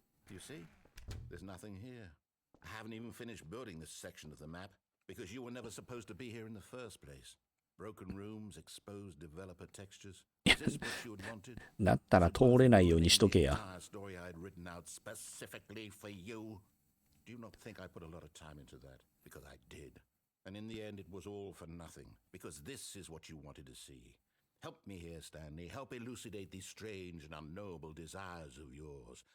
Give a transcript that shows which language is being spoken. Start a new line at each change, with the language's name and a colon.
English: You see? There's nothing here. I haven't even finished building this section of the map because you were never supposed to be here in the first place. Broken rooms, exposed developer textures. Is this what you had wanted?
Japanese: だったら通れないようにしとけや。
English: Story I had written out specifically for you. Do you not think I put a lot of time into that? Because I did. And in the end, it was all for nothing. Because this is what you wanted to see. Help me here, Stanley. Help elucidate these strange and unknowable desires of yours.